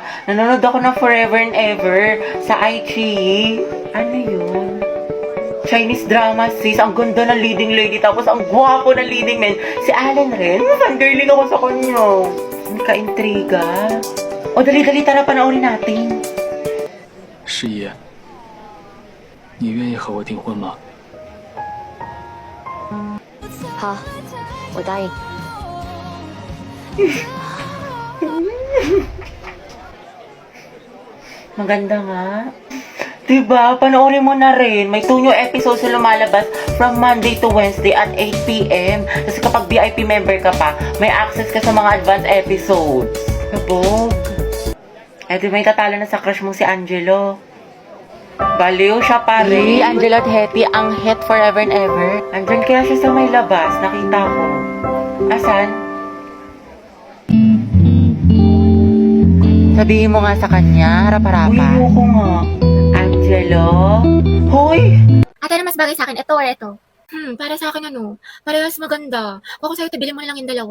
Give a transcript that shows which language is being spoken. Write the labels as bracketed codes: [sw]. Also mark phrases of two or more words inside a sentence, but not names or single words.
[tl] Nanonood ako ng Forever and Ever sa iQIYI. Ano yun? [en] Chinese drama, [tl] sis. Ang ganda ng [en] leading lady. [tl] Tapos ang gwapo ng [en] leading man. [tl] Si Allen rin. Fangirling ako sa kanya. Ang ka-intriga. O, dali-dali, tara, panoorin natin. [zh] 世爷，你愿意和我订婚吗？好，我答应。 [tl] Maganda nga. Diba? Panoorin mo na rin. May 2 [en] new episodes [tl] na lumalabas [en] from Monday to Wednesday at 8 p.m. [tl] Kasi kapag [en] VIP member [tl] ka pa, may access ka sa mga [en] advanced episodes. [tl] Kabog. Eh, di may tatalo na sa crush mo si Angelo. Baliw siya pa rin. Angelo at Hetty, ang hit forever and ever. Andyan kaya siya sa may labas. Nakita ko. Asan? Sabihin mo nga sa kanya, harap-harapan. Uy, ayoko nga. Angelo? Hoy! Ate na mas bagay sa akin, ito or ito? Para sa akin parehas maganda. Kung ako sa'yo, bilhin mo na lang yung dalawa.